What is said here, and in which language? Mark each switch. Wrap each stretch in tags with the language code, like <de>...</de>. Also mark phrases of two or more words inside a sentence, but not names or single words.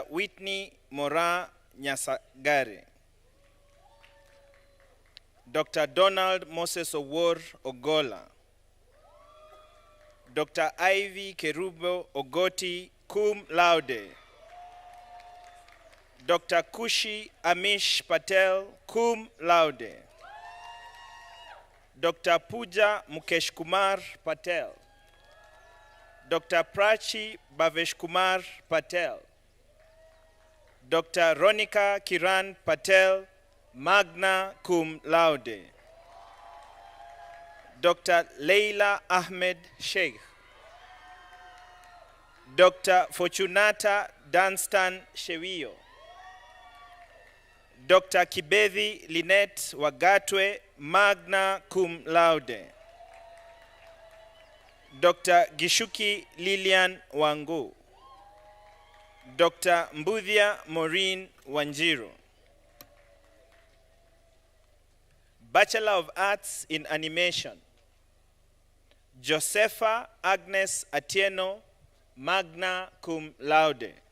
<en>Whitney Mora Nyasagare, Dr. Donald Moses Owor Ogola, Dr. Ivy Kerubo Ogoti</en> <la>cum laude,</la> <en>Dr. Kushi Amish Patel</en> <la>cum laude,</la> <en>Dr. Pooja Mukesh Kumar Patel, Dr. Prachi Bhavesh Kumar Patel, Dr. Ronika Kiran Patel,</en> <la>magna cum laude,</la> <en>Dr. Leila Ahmed Sheikh, Dr. Fortunata Danstan Shewio, Dr. Kibethi Lynette Wagatwe,</en> <la>magna cum laude,</la> <en>Dr. Gishuki Lilian Wangu, Dr. Mbudhia Maureen Wanjiru, Bachelor of Arts in Animation, Josepha Agnes Atieno,</en> <la>magna cum laude,</la>